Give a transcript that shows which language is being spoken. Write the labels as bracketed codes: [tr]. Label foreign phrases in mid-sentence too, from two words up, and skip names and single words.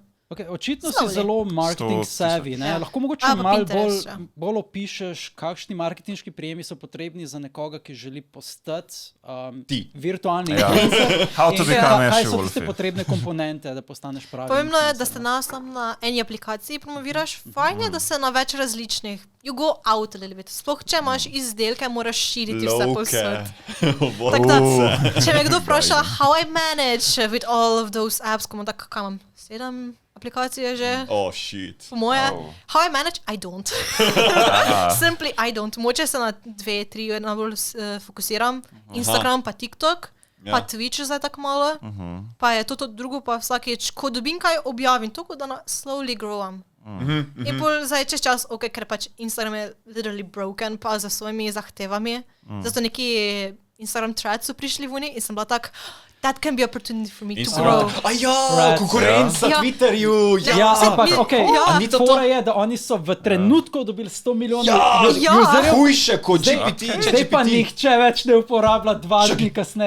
[sl] Okay, očitno si zelo [en] marketing savvy, [sl] ne? Lahko mogoče malo bolj opišeš, kakšni marketinški prijemi so potrebni za nekoga, ki želi postati virtualni influencer. Kaj so tiste potrebne komponente, da postaneš pravi? Pomembno je, da ste na eni aplikaciji promoviraš. Fajn je, da se na več različnih. [en] You go out a little bit. [sl] Sploh, če imaš izdelke, moraš širiti vse povsod. Tako da, če me kdo vpraša, [en] how I manage with all of those apps, [sl] ko imam tako, kam imam 7 aplikacije že. [en] Oh, shit. [sl] Po moje, [en] how I manage, I don't. Simply I don't. [sl] Moče se na 2-3 najbolj fokusiram. Instagram pa TikTok, pa Twitch zdaj tako malo. Pa je to drugo, pa vsakeč, ko dobim kaj objavim, tako da slowly growam. In pol zdaj čez čas, ker pač Instagram je [en] literally broken, [sl] pa za svojimi zahtevami. Zato neki Instagram threads so prišli vuni in sem bila tak, [en] that can be opportunity for me to grow. [sl] Konkurenca Twitterju. Ampak fora je, da oni so v trenutku dobili 100 milijonov userjev. Hujše kot GPT. Zdaj pa nihče več ne uporablja 2 dni kasneje.